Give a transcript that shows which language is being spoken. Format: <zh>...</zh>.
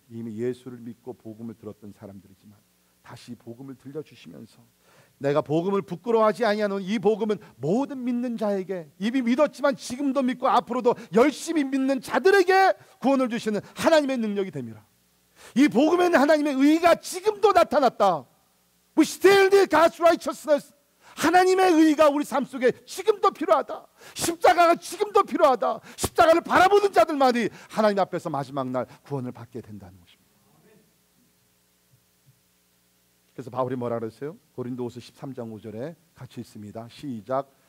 <ko>이미 예수를 믿고 복음을 들었던 사람들이지만 다시 복음을 들려주시면서 내가 복음을 부끄러워하지 아니하노니 이 복음은 모든 믿는 자에게, 이미 믿었지만 지금도 믿고 앞으로도 열심히 믿는 자들에게 구원을 주시는 하나님의 능력이 됩니다. 이 복음에는 하나님의 의가 지금도 나타났다.</ko> <en>We still need God's righteousness.</en> <ko>하나님의 의가 우리 삶 속에 지금도 필요하다. 십자가가 지금도 필요하다. 십자가를 바라보는 자들만이 하나님 앞에서 마지막 날 구원을 받게 된다는 것입니다. 그래서 바울이 뭐라 그랬어요? 고린도후서 13장 5절에 같이 있습니다. 시작.</ko>